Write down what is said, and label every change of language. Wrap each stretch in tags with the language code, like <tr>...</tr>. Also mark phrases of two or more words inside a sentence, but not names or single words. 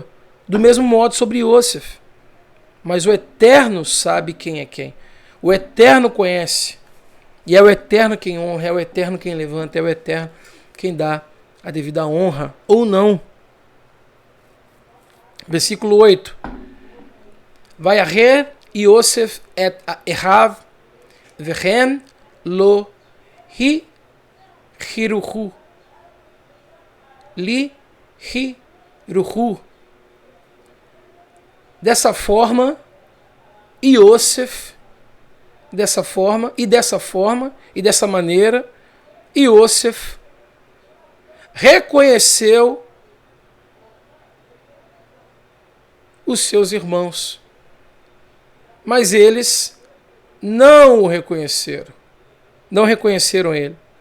<pt>Do mesmo modo sobre Yosef. Mas o Eterno sabe quem é quem. O Eterno conhece. E é o Eterno quem honra, é o Eterno quem levanta, é o Eterno quem dá a devida honra ou não. Versículo 8.</pt> <he>ויכר יוסף את אחיו והם לא הכרהו. הכרהו.</he> <pt>Dessa forma, Yosef, dessa forma, e dessa maneira, Yosef reconheceu os seus irmãos, mas eles não o reconheceram, não reconheceram ele.</pt>